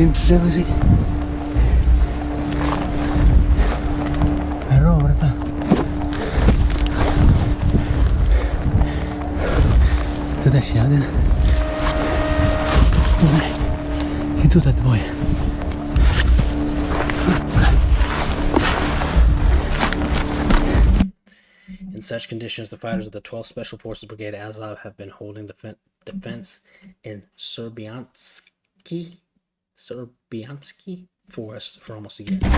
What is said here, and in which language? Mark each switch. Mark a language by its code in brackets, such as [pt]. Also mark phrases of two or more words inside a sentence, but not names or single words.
[uk] вже лежить. Роберта. Тут ще один. І тут двоє. [en] In such conditions, the fighters of the 12th Special Forces Brigade Azov have been holding defense in Serbiansky Forest for almost a year.